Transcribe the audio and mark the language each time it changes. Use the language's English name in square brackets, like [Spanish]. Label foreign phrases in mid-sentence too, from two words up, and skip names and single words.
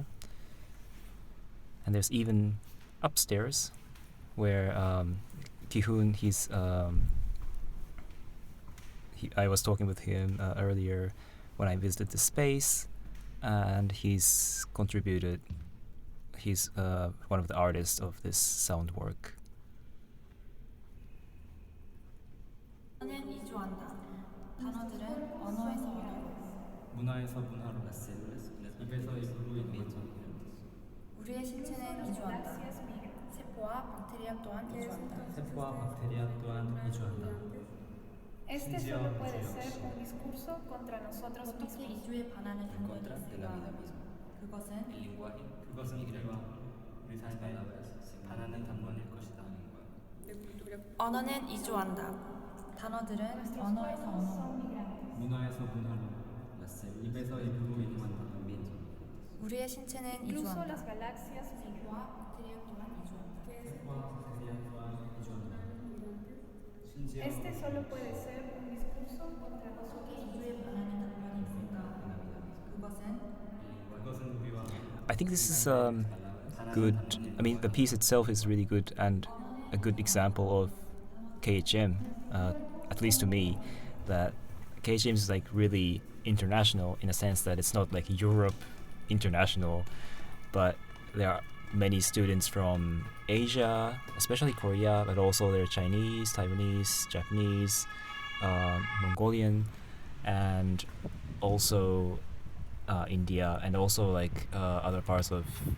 [English] And there's even upstairs where Ki-hoon, I was talking with him earlier when I visited the space, and he's contributed. He's one of the artists of this sound work. [Korean] 문화에서 문화로 입에서 입으로 이동한다. 우리의 신체는 이주한다. 세포와 박테리아 또한 이주한다. 세포와 박테리아 또한 이주한다. [Spanish] Este solo puede ser un discurso contra nosotros [Korean] 어떻게 [Spanish] mismos. [Korean] 이주에 반하는 [Spanish] en [Korean] 단어들이 [Spanish] contra de la vida [Korean] 있을까? [Spanish] misma. [Korean] 그것은 [Spanish] El lenguaje [Korean] 그것은 우리와 우리 [Spanish] las [Korean] 삶에 [Spanish] palabras se [Korean] 반하는 단어일 [Spanish] con [Korean] 것이다. [Spanish] el lenguaje. [Korean] 언어는 이주한다. 단어들은 [Spanish] Nuestros [Korean] 언어에서 [Spanish] cuerpos son [Korean] 언어로, [Spanish] migrantes. [Korean] 문화에서 문화로 [Spanish] Las células [Korean] 입에서 입으로 이동한다. [Spanish] también son migrantes. [Korean] 우리의 신체는 [Spanish] Incluso [Korean] 이주한다. [Spanish] las galaxias migran. [Korean] 세포와 박테리아 또한 이주한다. 세포와 박테리아 또한 이주한다. 심지어 [Spanish] Este solo puede ser un discurso contra [Korean] 어떻게 [Spanish] nosotros [Korean] 이주에 [Spanish] mismos. [Korean] 반하는 답변이 있을까? 그것은 그것은 우리와 [English] I think this is good. I mean, the piece itself is really good and a good example of KHM, at least to me, that KHM is like really international in a sense that it's not like Europe international, but there are many students from Asia, especially Korea, but also there are Chinese, Taiwanese, Japanese, Mongolian, and also India, and also like other parts of